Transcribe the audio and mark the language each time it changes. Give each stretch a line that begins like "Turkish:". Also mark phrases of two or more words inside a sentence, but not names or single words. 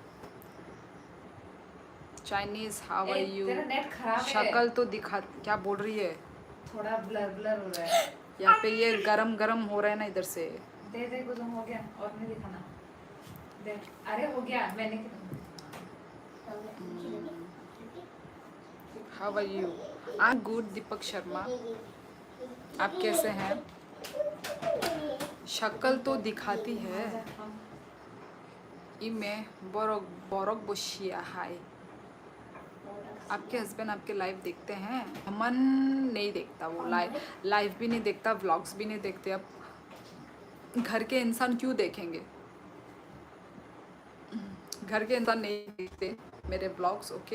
English: Chinese, how are you?
Hindi: तेरा नेट खराब है। शक्ल तो दिखा, क्या बोल रही है? थोड़ा ब्लर ब्लर हो रहा है। यहाँ पे ये गरम गरम हो रहा है ना इधर से। दे दे कुछ हो गया, और नहीं दिखाना। दे, अरे हो गया, मैंने
English: How are you? I am good Deepak Sharma,
Hindi: आप कैसे हैं? शक्ल तो दिखाती है। इमे बोरक बोरक बोशिया, हाय। आपके हस्बैंड आपके लाइव देखते हैं? अमन नहीं देखता, वो लाइव भी नहीं देखता, व्लॉग्स भी नहीं देखते। अब घर के इंसान क्यों देखेंगे? घर के इंसान नहीं देखते मेरे व्लॉग्स, ओके।